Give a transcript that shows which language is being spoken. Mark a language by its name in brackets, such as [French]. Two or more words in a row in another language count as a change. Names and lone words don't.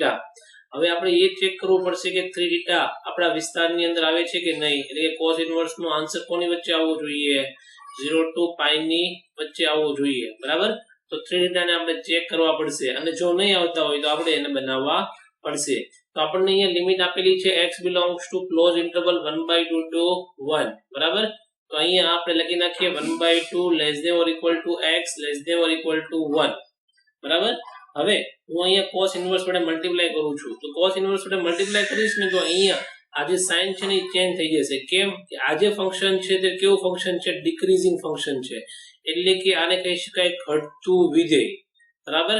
[Gujarati] હવે આપણે એ ચેક કરવું પડશે કે 3θ આપણા વિસ્તારની અંદર આવે છે કે નહીં. એટલે કે [English] cos inverse [Gujarati] નો આન્સર કોની વચ્ચે આવવો જોઈએ? 0 to π ની વચ્ચે આવવો જોઈએ, બરાબર. તો 3θ ને આપણે ચેક કરવા પડશે અને જો નહીં આવતા હોય તો આપણે એને બનાવવા પડશે. તો આપણને અહીંયા લિમિટ આપેલી છે [English] x belongs to close interval 1/2 to 1, [Gujarati] બરાબર. તો અહીંયા આપણે લખી નાખીએ [English] 1/2 less than or equal to x less than or equal to 1, [Gujarati] બરાબર. હવે હું અહીંયા [English] cos inverse [Gujarati] વડે મલ્ટીપ્લાય કરું છું. તો [English] cos inverse [Gujarati] વડે મલ્ટીપ્લાય કરીશ ને તો અહીંયા આ જે સાઇન છે ને એ ચેન્જ થઈ જશે. કેમ કે આ જે ફંક્શન છે તે કેવું ફંક્શન છે? [English] decreasing function [Gujarati] છે. એટલે કે આને કહી શકાય ઘટતું વિધેય, બરાબર.